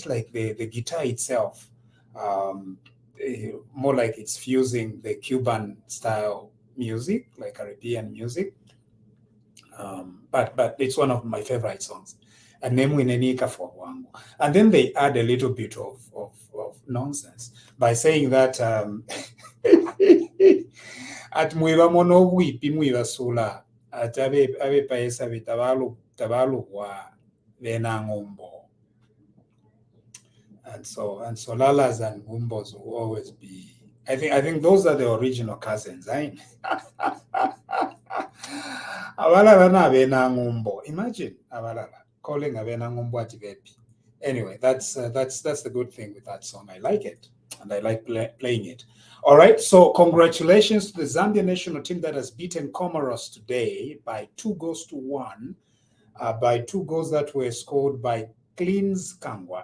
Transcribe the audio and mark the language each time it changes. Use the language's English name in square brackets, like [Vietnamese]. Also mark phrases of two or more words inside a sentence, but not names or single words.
[English] Like the guitar itself, more like it's fusing the Cuban style music, like Caribbean music. But it's one of my favorite songs. And then they add a little bit of nonsense by saying that at [Bemba] mwiba mono wipi mwiba sula at abe paesa bitabalu wa vena ngumbo. [English] And so Lalas and Gumbos will always be. I think those are the original cousins. [Bemba] Abalala na bena ngumbo. Imagine abalala calling a bena ngumbo ativepi. [English] Anyway, that's the good thing with that song. I like it, and I like playing it. All right, so congratulations to the Zambia national team that has beaten Comoros today by 2-1, by 2 goals that were scored by Cleans Kangwa.